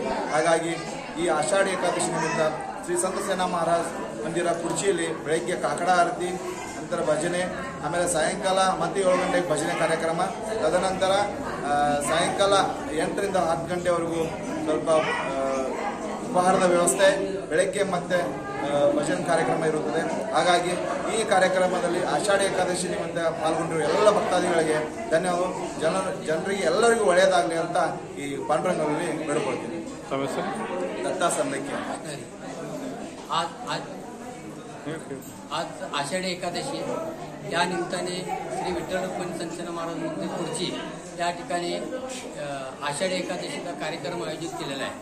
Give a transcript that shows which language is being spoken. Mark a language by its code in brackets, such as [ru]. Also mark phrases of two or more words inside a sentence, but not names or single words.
[kn] ಹಾಗಾಗಿ ಈ ಆಷಾಢ ಏಕಾದಶಿ ನಿಮಿತ್ತ ಶ್ರೀ ಸಂತ ಸೇನಾ ಮಹಾರಾಜ ಮಂದಿರ ಕುರ್ಚಿಯಲ್ಲಿ ಬೆಳಗ್ಗೆ ಕಾಕಡ ಆರತಿ, ನಂತರ ಭಜನೆ, ಆಮೇಲೆ ಸಾಯಂಕಾಲ ಮತ್ತೆ 7 ಗಂಟೆಗೆ ಭಜನೆ ಕಾರ್ಯಕ್ರಮ, ತದನಂತರ ಸಾಯಂಕಾಲ 8ರಿಂದ 10 ಗಂಟೆವರೆಗೂ ಸ್ವಲ್ಪ ಉಪಹಾರದ ವ್ಯವಸ್ಥೆ, ಬೆಳಗ್ಗೆ ಮತ್ತೆ ಭಜನೆ ಕಾರ್ಯಕ್ರಮ ಇರುತ್ತದೆ. ಹಾಗಾಗಿ ಈ ಕಾರ್ಯಕ್ರಮದಲ್ಲಿ ಆಷಾಢ ಏಕಾದಶಿ ನಿಮಿತ್ತ ಪಾಲ್ಗೊಂಡಿರುವ ಎಲ್ಲ ಭಕ್ತಾದಿಗಳಿಗೆ ಧನ್ಯವಾದ. ಜನರಿಗೆ ಎಲ್ಲರಿಗೂ ಒಳ್ಳೆಯದಾಗಲಿ ಅಂತ ಈ ಪಾಂಡುರಂಗನಲ್ಲಿ ಬೇಡಿಕೊಳ್ತೀನಿ. [mr] दत्ता सन्नक्की. आज आषाढी एकादशी या निमित्ताने श्री विठ्ठल रुक्मिणी संत सेना महाराज मंदिर कुडची या ठिकाणी आषाढी एकादशीचा कार्यक्रम आयोजित केलेला आहे.